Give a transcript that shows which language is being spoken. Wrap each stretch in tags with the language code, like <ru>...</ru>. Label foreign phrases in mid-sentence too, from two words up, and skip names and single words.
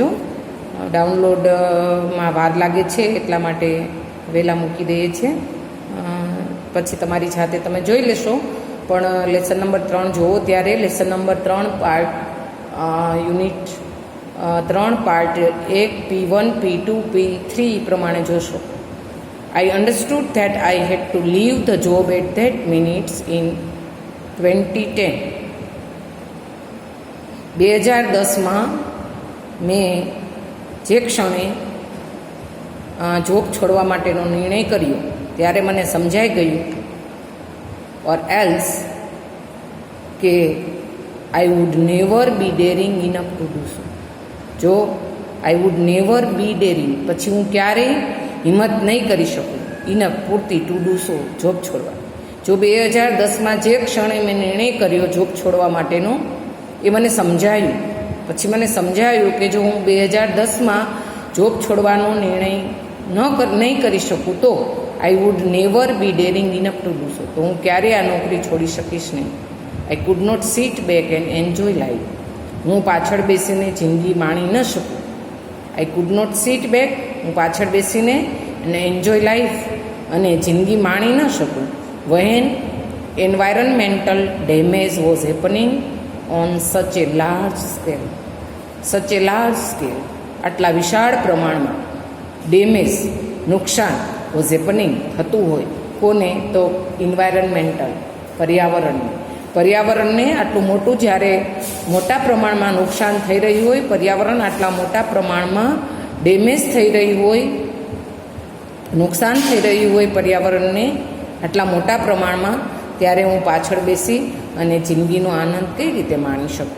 <gu>ડાઉનલોડમાં વાર લાગે છે એટલા માટે વહેલા મૂકી દઈએ છીએ. પછી તમારી જાતે તમે જોઈ લેશો. પણ</gu> <en>lesson number 3</en> <gu>જુઓ ત્યારે</gu> <en>lesson number 3 part unit 3 part 1</en> <gu>P1 P2 P3 પ્રમાણે જોશો.</gu> <en>I understood that I had to leave the job at that minutes in 2010.</en> <gu>2010માં મેં જે ક્ષણે જોબ છોડવા માટેનો નિર્ણય કર્યો ત્યારે મને સમજાઈ ગયું</gu> <en>or else</en> <gu>કે</gu> <en>I would never be daring enough to do so.</en> <gu>જો</gu> <en>I would never be daring,</en> <gu>પછી હું ક્યારેય હિંમત નહીં કરી શકું ઇનફ પૂરતી</gu> <en>to do so,</en> <gu>જોબ છોડવા. જો 2010માં જે ક્ષણે મેં નિર્ણય કર્યો જોબ છોડવા માટેનો એ મને સમજાયું. પછી મને સમજાયું કે જો હું 2010માં જોબ છોડવાનો નિર્ણય નહીં કરી શકું તો</gu> <en>I would never be daring enough to do so.</en> <gu>તો હું ક્યારેય આ નોકરી છોડી શકીશ નહીં.</gu> <en>I could not sit back and enjoy life.</en> <gu>હું પાછળ બેસીને જિંદગી માણી ન શકું.</gu> <en>I could not sit back,</en> <gu>હું પાછળ બેસીને અને</gu> <en>enjoy life</en> <gu>અને જિંદગી માણી ન શકું.</gu> <en>when environmental damage was happening on such a large scale.</en> <gu>આટલા વિશાળ પ્રમાણમાં ડેમેજ, નુકસાન</gu> <en>was happening</en> <gu>થતું હોય. કોને? તો ઇન્વાયરમેન્ટલ, પર્યાવરણને આટલું મોટું જ્યારે મોટા પ્રમાણમાં નુકસાન થઈ રહ્યું હોય, પર્યાવરણ આટલા મોટા પ્રમાણમાં ડેમેજ થઈ રહ્યું હોય, નુકસાન થઈ રહ્યું હોય પર્યાવરણને આટલા મોટા પ્રમાણમાં, ત્યારે હું પાછળ બેસી અને જિંદગીનો આનંદ કઈ રીતે માણી શકું.</gu>